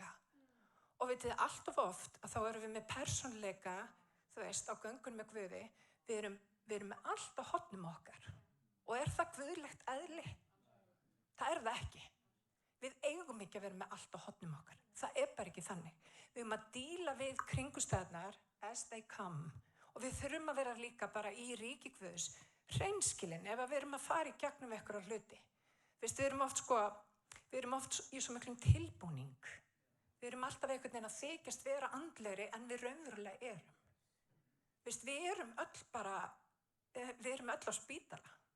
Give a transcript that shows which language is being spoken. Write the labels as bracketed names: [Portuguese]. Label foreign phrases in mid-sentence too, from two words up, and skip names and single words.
[Icelandic] Og vitið þið, allt of oft að þá erum við með persónuleika, þú veist, á göngunum með Guði, við erum með allt á hornum okkar. Og er það guðlegt eðli? Það er það ekki. Við eigum ekki að vera með allt á hornum okkar. Það bara ekki þannig. Við að díla við kringumstæðurnar [English] as they come. [Icelandic] Og við þurfum að vera líka bara í ríki Guðs, hreinskilin, ef við erum að fara í gegnum einhverja hluti. Við erum oft í svo miklum tilbúning. Við erum alltaf einhvern veginn að þykjast vera andlegri en við raunverulega erum. Við erum öll á spítala.